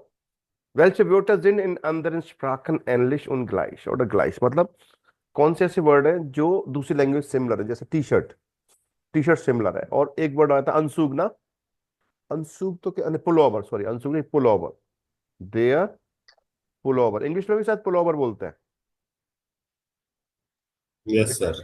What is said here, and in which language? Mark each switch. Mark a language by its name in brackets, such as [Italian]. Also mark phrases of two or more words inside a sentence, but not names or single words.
[German] Welche Wörter sind in anderen Sprachen ähnlich und gleich oder gleich? [Hindi] मतलब कौन से ऐसे वर्ड हैं जो दूसरी लैंग्वेज सिमिलर है, जैसे टी शर्ट, टी शर्ट सिमिलर है। और एक वर्ड आता है अनसुग ना, अंशुक तो क्या, पुलोवर, सॉरी अंशुक नहीं, पुलोवर, [German] der Pullover, [Hindi] इंग्लिश में भी शायद पुलोवर बोलते हैं। [English] yes sir.